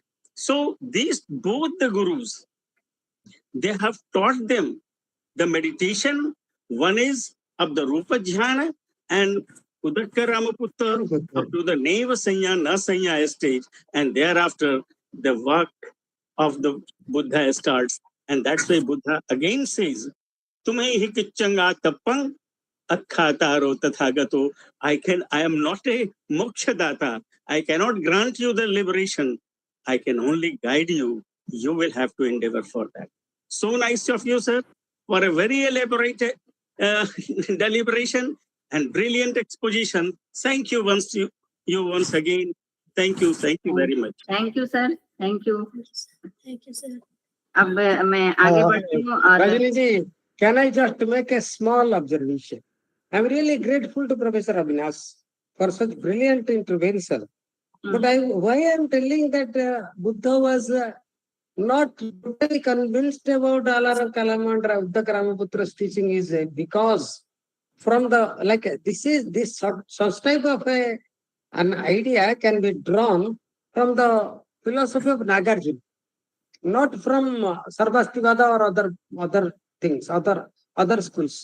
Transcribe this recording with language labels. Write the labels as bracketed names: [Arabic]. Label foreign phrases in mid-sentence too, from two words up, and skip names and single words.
[English] So these both the gurus, they have taught them the meditation. One is of the [Pali] Rupa Jhana, [English] and Udakka Ramaputta up to the [Pali] Neva Sanya, Na Sanya [English] stage. And thereafter, the work of the Buddha starts. And that's why Buddha again says, [Pali] Tumhe hi kichanga tapang akkhataro tathagato. [English] I am not a mokshadata. I cannot grant you the liberation. I can only guide you. You will have to endeavor for that. So nice of you, sir. for a very elaborate deliberation and brilliant exposition. Thank you once again. Thank you very much. Thank you, sir. Thank you. Thank you, sir. [Hindi] अब मैं आगे बढ़ती हूँ और [English] Rajini ji, can I just make a small observation? I'm really grateful to Professor Abhinas for such brilliant intervention. But why I'm telling that Buddha was not totally convinced about Alara Kalaman Uddaka Ramaputra's teaching is because from the this such type of an idea can be drawn from the philosophy of Nagarjuna, not from Sarvastivada or other things, other schools.